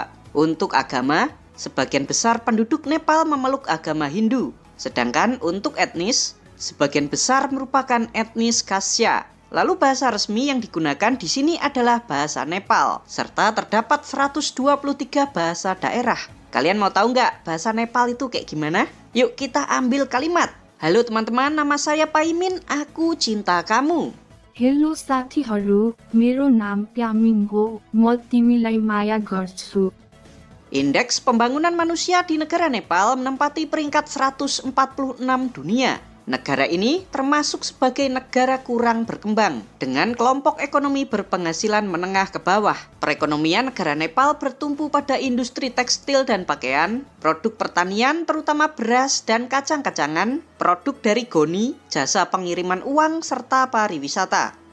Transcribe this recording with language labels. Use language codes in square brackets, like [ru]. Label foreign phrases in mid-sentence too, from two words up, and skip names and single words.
[id] Untuk agama, sebagian besar penduduk Nepal memeluk agama Hindu, sedangkan untuk etnis, sebagian besar merupakan etnis Khasya. Lalu bahasa resmi yang digunakan di sini adalah bahasa Nepal, serta terdapat 123 bahasa daerah. Kalian mau tahu nggak bahasa Nepal itu kayak gimana? Yuk kita ambil kalimat. Halo teman-teman, nama saya Pak Imin, aku cinta kamu. [ne] हेलो साथीहरू मेरो नाम प्यामिङ हो म तिमीलाई माया गर्छु. [id] Indeks pembangunan manusia di negara Nepal menempati peringkat 146 dunia. Negara ini termasuk sebagai negara kurang berkembang dengan kelompok ekonomi berpenghasilan menengah ke bawah. Perekonomian negara Nepal bertumpu pada industri tekstil dan pakaian, produk pertanian terutama beras dan kacang-kacangan, produk dari goni, jasa pengiriman uang, serta pariwisata.